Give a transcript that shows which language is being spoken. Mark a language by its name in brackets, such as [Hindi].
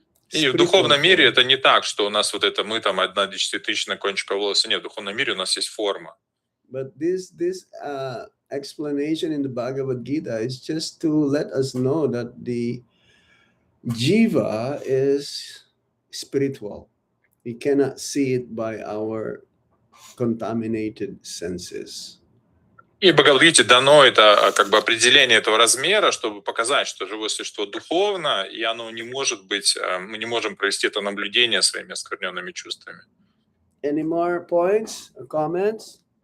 [Russian] И в духовном мире это не так, что у нас вот это мы там 1/1000 кончика волоса. Нет, в духовном мире у нас есть форма. [English] But this explanation in the Bhagavad Gita is just to let us know that the jiva is spiritual. We cannot see it by our contaminated senses. [Russian] И в Бхагавад-гите дано это как бы определение этого размера, чтобы показать, что живое существо духовно, и оно не может быть, мы не можем провести это наблюдение своими оскверненными чувствами. [English] Any more points or comments?